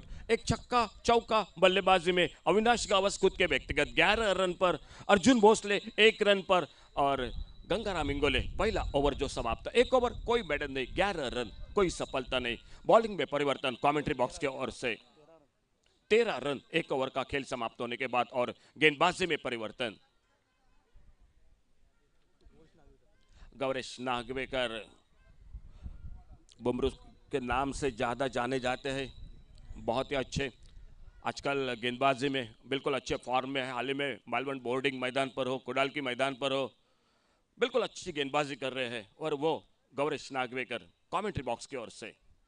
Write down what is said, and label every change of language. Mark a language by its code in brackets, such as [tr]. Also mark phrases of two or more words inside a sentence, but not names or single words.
[hi] एक छक्का चौका बल्लेबाजी में अविनाश गावस खुद के व्यक्तिगत 11 रन पर, अर्जुन भोसले 1 रन पर, और गंगाराम इंगोले पहला ओवर जो समाप्त, 1 ओवर कोई बैटर नहीं, 11 रन, कोई सफलता नहीं। बॉलिंग में परिवर्तन [en] commentary box [hi] की ओर से, 13 रन 1 ओवर का खेल समाप्त होने के बाद, और गेंदबाजी में परिवर्तन। गौरेश नागवेकर बुमरू के नाम से ज़्यादा जाने जाते हैं, बहुत ही अच्छे आजकल गेंदबाजी में बिल्कुल अच्छे फॉर्म में है। हाल ही में मालवण बोर्डिंग मैदान पर हो, कुडाल की मैदान पर हो, बिल्कुल अच्छी गेंदबाजी कर रहे हैं, और वो गौरेश नागवेकर [en] commentary box [hi] की ओर से।